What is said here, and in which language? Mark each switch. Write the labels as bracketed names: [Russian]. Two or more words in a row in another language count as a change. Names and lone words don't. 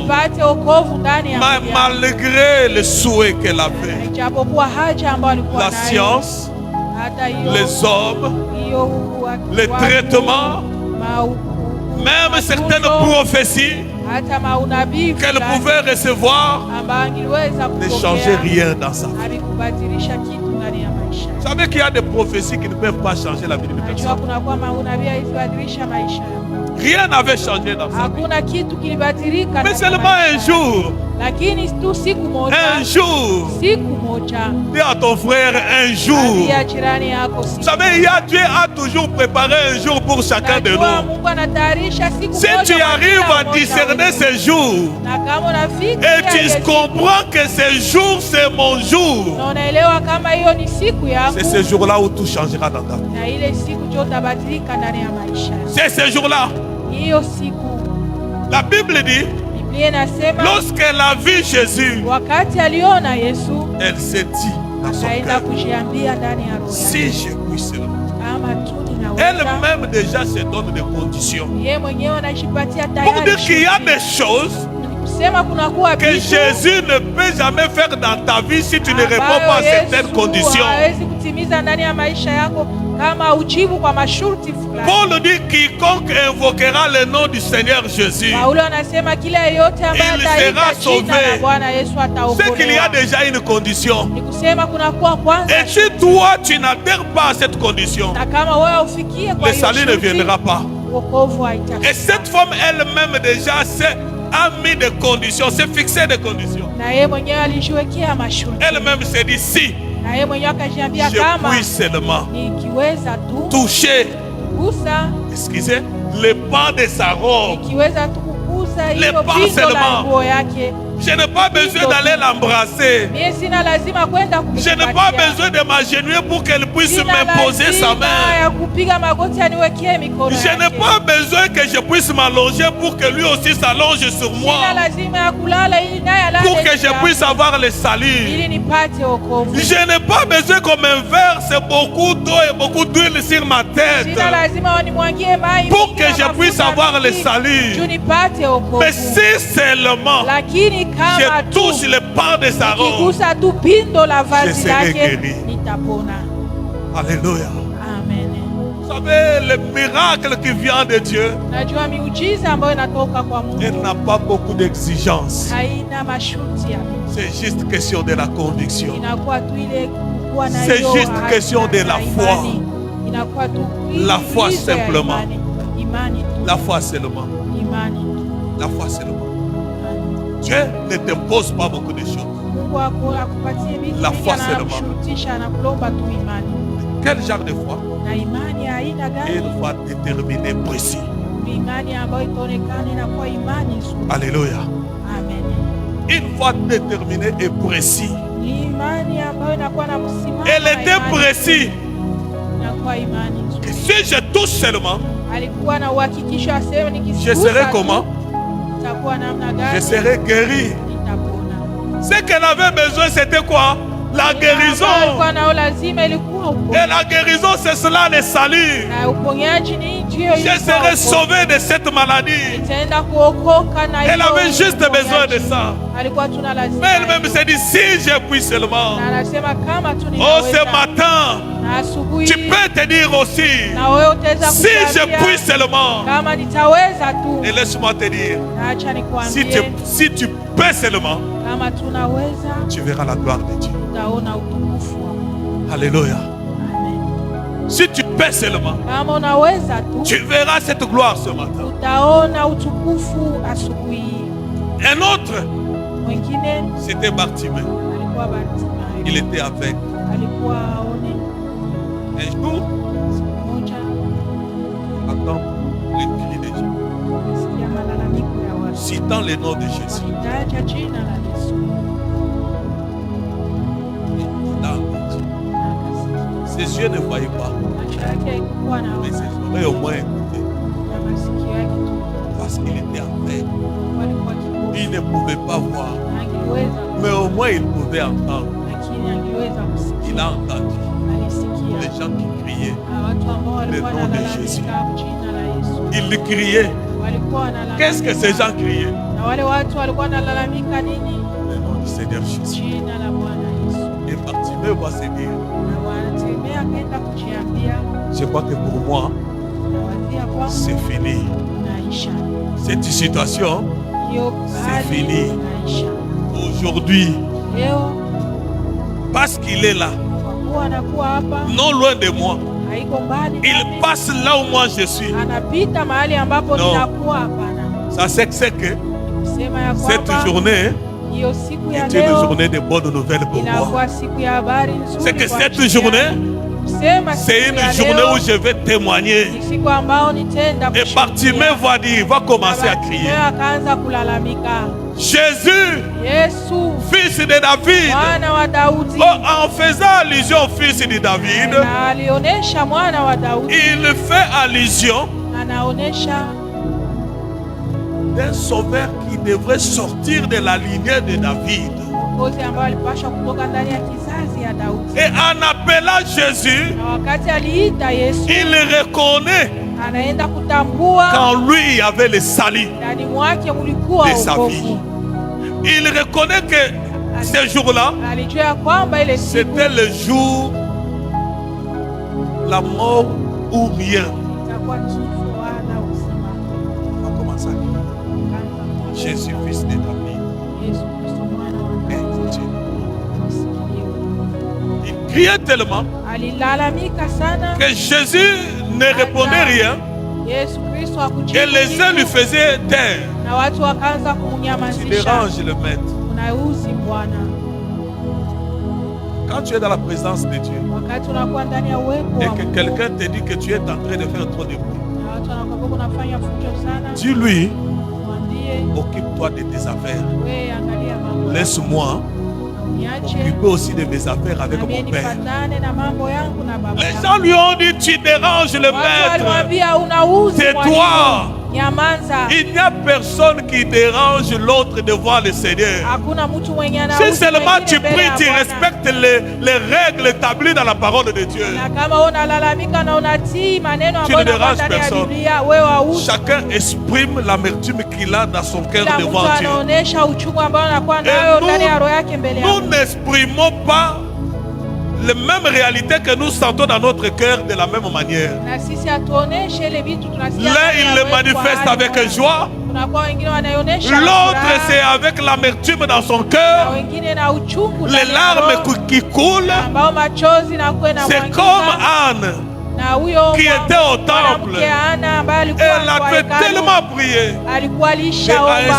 [French] Mais malgré le souhait qu'elle avait, la science, les hommes, les traitements, même certaines prophéties qu'elle pouvait recevoir ne changeaient rien dans sa vie. Vous savez qu'il y a des prophéties qui ne peuvent pas changer la vie d'une personne. Rien n'avait changé dans sa vie. Mais seulement un jour, [Swahili] lakini tu siku moja, [French] Un jour. [Swahili] siku moja. [French] Dis à ton frère un jour. [Swahili] Ambia jirani yako siku. [French] Vous savez, Dieu a toujours préparé un jour pour chacun de [Swahili] Najua [French] nous. [Swahili] Mungu anatayarisha siku [French] Si [Swahili] moja tu kwa [French] arrives [Swahili] kila [French] à [Swahili] mmoja [French] discerner [Swahili] wetu. [French] ces jours [Swahili] Na kama unafika [French] et tu comprends que ce jour c'est mon jour, [Swahili] na unaelewa kama hiyo ni siku yangu, [French] c'est ce jour-là où tout changera dans ta vie. [Swahili] na ile siku ndio utabadilika ndani ya maisha. [French] C'est ce jour-là. [Swahili] Hiyo siku [French] La Bible dit, [Swahili] Biblia inasema [French] lorsqu'elle a vu Jésus, [Swahili] wakati aliona Yesu [French] elle s'est dit dans son [Swahili] akaenda [French] cœur, [Swahili] kujiambia ndani ya roho [French] si [Swahili] yake, [French] je puis seulement. [Swahili] kama tu ninaweza. [French] Elle-même déjà se donne des conditions. [Swahili] Yeye mwenyewe anajipatia [French] Pour [Swahili] tayari [French] dire qu'il y a [Swahili] shughuli. [French] des choses [Swahili] Kusema kuna kuwa [French] que [Swahili] vitu [French] Jésus ne peut jamais faire dans ta vie si tu ne réponds pas à [Swahili] ambayo [French] certaines [Swahili] Yesu [French] conditions. [Swahili] hawezi kutimiza ndani ya maisha yako kama ujibu kwa masharti fulani. [French] Paul dit quiconque invoquera le nom du Seigneur Jésus, [Swahili] Paulo anasema kila yeyote ambaye [French] il sera [Swahili] ataita jina la [French] sauvé. [Swahili] Bwana Yesu [French] c'est qu'il y a [Swahili] ataokolewa. [French] déjà une condition. [Swahili] Ni kusema kuna kuwa kwanza, [French] Et si toi tu n'adhères pas à cette condition, [Swahili] na kama wewe ufikie kwa [French] le [Swahili] hiyo [French] salut ne [Swahili] sharti, [French] viendra pas. [Swahili] wokovu [French] Et [Swahili] haitafika. [French] cette femme elle-même déjà a mis des conditions, s'est fixé des conditions. [Swahili] Na yeye mwenyewe alijiwekea masharti, [French] Elle-même s'est dit si [Swahili] na yeye mwenyewe akajiambia [French] je [Swahili] kama [French] puis seulement [Swahili] nikiweza tu [French] toucher, [Swahili] kugusa, [French] excusez, le pan de sa robe, [Swahili] nikiweza tu kugusa [French] Le [Swahili] hilo [French] pas [Swahili] pindo la [French] seulement. [Swahili] nguo yake, [French] je n'ai pas besoin d'aller l'embrasser. [Swahili] mie sina lazima kwenda [French] Je n'ai pas [Swahili] kumkumbatia. [French] besoin de m'agenouiller pour qu'elle puisse [Swahili] Sina [French] m'imposer sa [Swahili] lazima [French] main. [Swahili] ya kupiga magoti aniwekee mikono [French] Je n'ai [Swahili] yake. [French] pas besoin que je puisse m'allonger pour que lui aussi s'allonge sur moi, [Swahili] Sina lazima ya kulala ili naye alale [French] pour que [Swahili] juu [French] je [Swahili] yangu, [French] puisse avoir le salut. [Swahili] ili nipate wokovu. [French] Je n'ai pas besoin qu'on m'inverse beaucoup d'eau et beaucoup d'huile sur ma tête [Swahili] Sina lazima wanimwagie mai [French] pour [Swahili] mingi [French] que [Swahili] na [French] je [Swahili] mafuta [French] puisse avoir le [Swahili] mingi, [French] salut. [Swahili] juu nipate wokovu. [French] Mais si seulement [Swahili] Lakini kama [French] je [Swahili] tu [French] touche le pan de sa robe, [Swahili] nikigusa tu pindo la [French] Je [Swahili] vazi [French] serai [Swahili] lake [French] guéri. [Swahili] nitapona. [French] alléluia. [Swahili] Amen. [French] Vous savez, le miracle qui vient de Dieu, [Swahili] Najua miujiza ambayo inatoka kwa [French] elle [Swahili] Mungu [French] n'a pas beaucoup d'exigences. [Swahili] haina masharti ya mingi. [French] C'est juste question de la conviction. [Swahili] Inakuwa tu ile kuwa na [French] C'est [Swahili] hiyo [French] juste [Swahili] ahadi [French] question de la [Swahili] na [French] foi. [Swahili] imani. Inakuwa tu [French] La foi [Swahili] ulizo ya [French] simplement. [Swahili] imani tu. [French] La foi seulement. [Swahili] Imani tu. [French] La foi seulement. Dieu ne t'impose pas beaucoup de choses. [Swahili] Mungu akupatie vitu [French] La [Swahili] vingi, [French] foi seulement. [Swahili] anakushurutisha, anakulomba tu imani. [French] Quel genre de foi? [Swahili] Na imani ya aina gani? [French] Une foi déterminée, précis. [Swahili] Ni imani ambayo itaonekana inakuwa imani nzuri. [French] Alléluia. [Swahili] Amen. [French] Une foi déterminée et précis. [Swahili] Ni imani ambayo inakuwa na msimamo. [French] Elle [Swahili] na [French] était [Swahili] imani [French] précis. [Swahili] inakuwa imani nzuri. [French] Que si je touche seulement, [Swahili] Alikuwa na uhakikisho aseme [French] je [Swahili] nikigusa [French] serai [Swahili] tu, [French] comment? [Swahili] itakuwa namna [French] Je [Swahili] gani? [French] serai guéri. [Swahili] Nitapona. [French] Ce qu'elle avait besoin, c'était quoi? La guérison. [Swahili] Alikuwa nao lazima ilikuwa [French] Et [Swahili] uponyaji. [French] la guérison, c'est cela le salut. [Swahili] Na uponyaji ni ndio [French] Je serai sauvé de cette maladie. [Swahili] itaenda kuokoka na [French] Elle [Swahili] hiyo [French] avait juste [Swahili] uponyaji. [French] besoin de ça. [Swahili] Alikuwa tuna lazima. [French] Mais elle-même s'est dit, si je puis seulement. [Swahili] Na anasema kama tu [French] Oh, [Swahili] ninaweza. [French] ce matin, [Swahili] Na asubuhi [French] tu peux te dire aussi, [Swahili] na wewe utaweza [French] si je [Swahili] kujiambia, [French] puis seulement. [Swahili] kama nitaweza tu. [French] Et laisse-moi te dire, [Swahili] Na acha [French] si [Swahili] nikwambie, [French] tu peux seulement, [Swahili] kama tunaweza [French] tu verras la gloire de Dieu. [Swahili] utaona utukufu wa Mungu. [French] Alléluia. [Swahili] Amen. [French] Si tu peux seulement, [Swahili] Kama unaweza tu [French] tu verras cette gloire ce matin. [Swahili] utaona utukufu asubuhi hii. [French] Un autre, [Swahili] Mwingine [French] c'était Bartimée. [Swahili] alikuwa Bartimayo. [French] Il était avec. [Swahili] Alikuwa aone [French] Un jour, [Swahili] siku moja [French] attends le cri de Dieu. [Swahili] alisikia malalamiko ya watu [French] Citant le nom de Jésus. [Swahili] wakitaja jina la Yesu [French] Dans- [Swahili] na akasikia. [French] Ses yeux ne voyaient pas, [Swahili] Macho yake haikuwa na [French] mais ses oreilles au moins écoutaient. [Swahili] na masikio yake tu [French] Parce qu'il était aveugle. [Swahili] walikuwa kipofu. [French] Il ne pouvait pas voir, [Swahili] Angeweza [French] mais au moins il pouvait entendre. [Swahili] lakini angeweza kusikia. [French] Il a entendu [Swahili] Alisikia [French] les gens qui criaient. [Swahili] watu ambao walikuwa [French] Le nom de Jésus. [Swahili] wanalalamika jina la Yesu, [French] Ils criaient. [Swahili] walikuwa wanalalamika. [French] Qu'est-ce que ces gens criaient? [Swahili] Na wale watu walikuwa wanalalamika nini? [French] Le nom du Seigneur Jésus. [Swahili] Jina la Bwana Yesu. [French] Et Bartimée va se dire, [Swahili] Na wanatembea akaenda kujiambia, [French] je crois que pour moi, [Swahili] nawazia kwangu [French] c'est fini. [Swahili] naisha [French] Cette situation, [Swahili] hiyo hali [French] fini. [Swahili] naisha [French] aujourd'hui, [Swahili] leo, [French] parce qu'il est là, [Swahili] kwa kuwa anakuwa hapa, [French] non loin de moi, [Swahili] haiko mbali [French] il [Swahili] nami. [French] passe là où moi je suis. [Swahili] Anapita mahali ambapo [French] No. [Swahili] ninakuwa. Hapana, [French] Ça c'est que [Swahili] kusema ya [French] cette [Swahili] kwamba [French] journée, [Swahili] hiyo siku ya [French] est une [Swahili] leo [French] journée de bonnes nouvelles pour moi. [Swahili] inakuwa siku ya habari nzuri. [French] C'est que [Swahili] kwa [French] cette [Swahili] ajili [French] journée, [Swahili] yangu. Kusema [French] c'est [Swahili] siku [French] une [Swahili] ya [French] journée [Swahili] leo [French] où je vais témoigner. [Swahili] ni siku ambao nitenda [French] Et Bartimée va dire, va commencer à crier. [Swahili] Bartimeo akaanza kulalamika. [French] Jésus, [Swahili] Yesu [French] fils de David. [Swahili] mwana wa Daudi. [French] Oh, en faisant allusion au fils de David, [Swahili] Na alionyesha mwana wa Daudi, [French] il fait allusion [Swahili] anaonyesha [French] d'un sauveur qui devrait sortir de la lignée de David. [Swahili] mwokozi ambaye alipaswa kutoka ndani ya kizazi ya Daudi. [French] Et en appelant Jésus, [Swahili] Na wakati aliita Yesu, [French] il reconnaît [Swahili] anaenda kutambua [French] qu'en lui il y avait le salut [Swahili] ndani mwake mulikuwa [French] de sa vie. [Swahili] wokovu. [French] Il reconnaît que ce jour-là, [Swahili] Alijua ya kwamba ile siku [French] c'était le jour, la mort ou rien. [Swahili] itakuwa kifo wala uzima. [French] On va commencer à dire, [Swahili] Kaanza [French] Jésus, fils de David, [Swahili] Yesu Kristo mwana wa Daudi, [French] aide-Dieu. [Swahili] msikie. [French] Il criait tellement [Swahili] Alilalamika sana [French] que Jésus ne répondait rien [Swahili] Yesu Kristo hakujibu [French] et les uns lui [Swahili] kitu, [French] faisaient taire. [Swahili] na watu wakaanza [French] Tu [Swahili] kumnyamazisha. [French] déranges le maître. [Swahili] Unauzi Bwana. [French] Quand tu es dans la présence de Dieu [Swahili] Wakati unakuwa ndani ya uwepo [French] et [Swahili] wa [French] que [Swahili] Mungu, [French] quelqu'un te dit que tu es en train de faire trop de bruit, [Swahili] na watu wanakwambia unafanya fujo sana, [French] dis-lui, [Swahili] mwambie [French] occupe-toi de tes affaires. [Swahili] wewe, angalia mambo [French] Laisse-moi [Swahili] yako, uniache [French] m'occuper aussi de mes affaires avec [Swahili] na mimi [French] mon Père. [Swahili] nifatane na mambo yangu na baba [French] Les [Swahili] yangu. [French] gens lui ont dit, tu déranges le [Swahili] Watu [French] maître. [Swahili] walimwambia unauzi [French] Tais-toi. [Swahili] mwalimu, nyamaza. [French] Il n'y a personne qui dérange l'autre devant le Seigneur. [Swahili] Hakuna mtu mwenye anauzi [French] Si seulement [Swahili] mwingine [French] tu [Swahili] mbele [French] pries, [Swahili] ya [French] tu [Swahili] Bwana. [French] respectes les règles établies dans la parole de Dieu. [Swahili] Na kama unalalamika na unatii maneno [French] Tu [Swahili] ambayo [French] ne [Swahili] yanakuwa [French] déranges [Swahili] ndani ya [French] personne. [Swahili] Biblia, wewe hauzi. [French] Chacun exprime l'amertume qu'il a dans son cœur [Swahili] Kila mtu [French] devant Dieu. [Swahili] anaonesha uchungu ambao anakuwa [French] Et [Swahili] nayo ndani ya roho yake mbele [French] nous [Swahili] yako. [French] n'exprimons pas les mêmes réalités que nous sentons dans notre cœur de la même manière. [Swahili] Na sisi hatuoneshe ile vitu tunasikia. [French] L'un, [Swahili] ndani ya [French] il le [Swahili] roho yetu kwa [French] manifeste [Swahili] hali [French] avec [Swahili] moja. [French] joie. [Swahili] Kunakuwa wengine wanaionyesha na [French] L'autre, [Swahili] furaha, [French] c'est avec l'amertume dans son [Swahili] na [French] cœur. [Swahili] wengine na uchungu [French] Les [Swahili] ndani ya [French] larmes [Swahili] roho, [French] qui coulent. [Swahili] ambao machozi na kuwe na [French] C'est comme Anne. [Swahili] na huyo [French] qui était au temple. [Swahili] mwanamke Ana ambaye alikuwa [French] Elle [Swahili] kwa [French] avait [Swahili] hekalu, [French] tellement prié. [Swahili] alikuwa [French] Et à un [Swahili] alishaomba,